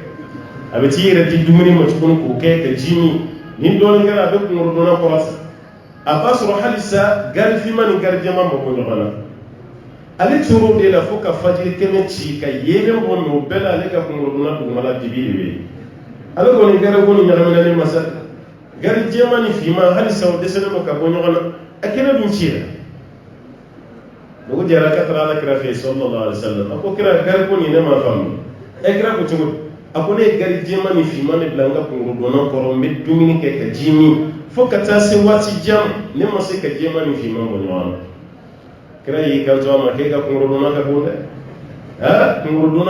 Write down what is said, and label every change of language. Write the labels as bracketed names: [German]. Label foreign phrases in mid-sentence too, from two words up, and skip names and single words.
[Bambara] a bɛ t'i yɛrɛ di dumuni ma tuguni k'o kɛ ka ji min ni dɔɔnin kɛra a bɛ kungorodonna kɔrɔ ta a b'a sɔrɔ halisa gari finman ni gari jɛman ma bɔ ɲɔgɔn na ale tor'o de la fo ka fajiri kɛnɛ ci ka yeelen bɔ mɛ o bɛɛ la ale ka kungorodonna dugumala dibi de bɛ yen ale kɔni gari ko ni ɲagaminalen masa gari jɛman ni finman halisa o dɛsɛlen don ka bɔ ɲɔgɔn na a kɛnɛ dun cira dugu jɛra ka taara ala kira fɛ yen [Arabic] صلى الله عليه وسلم [Bambara] a ko kira gari ko nin ne ma faamu kira ko cogo di a ko ne ye gari jɛman ni finman de bila n ka kungorodonna kɔrɔ n bɛ dumuni kɛ ka ji min fo ka taa se waati jan ne ma se ka jɛman ni finman bɔ ɲɔgɔn na kira y'i kanto a ma k'e ka kungorodonna ka bon dɛ kungorodonna